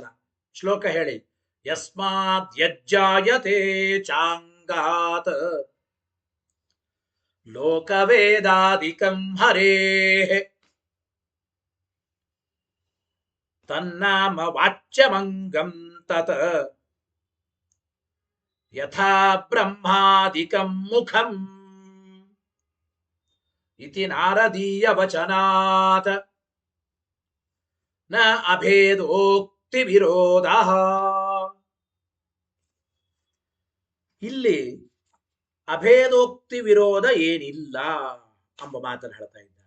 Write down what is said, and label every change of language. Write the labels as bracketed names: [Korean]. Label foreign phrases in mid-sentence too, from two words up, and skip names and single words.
[Kannada] ಶ್ಲೋಕ ಹೇಳಿ. [Sanskrit] ಯಸ್ಮಾದ್ ಯಜ್ಜಾಯತೆ ಚಾಂಗಾತ್ ಲೋಕವೇದಾದಿಕಂ ಹರೇಃ ತನ್ನಾಮ ವಾಚ್ಯಮಂಗಂ ತತ ಯಥಾ ಬ್ರಹ್ಮಾದಿಕಂ ಮುಖಂ ಇತಿ ನಾರದೀಯ ವಚನಾತ್ ನ ಅಭೇದೋಕ್ತಿ ವಿರೋಧ. [Kannada] ಇಲ್ಲಿ ಅಭೇದೋಕ್ತಿ ವಿರೋಧ ಏನಿಲ್ಲ ಎಂಬ ಮಾತನ್ನು ಹೇಳ್ತಾ ಇದ್ದಾರೆ.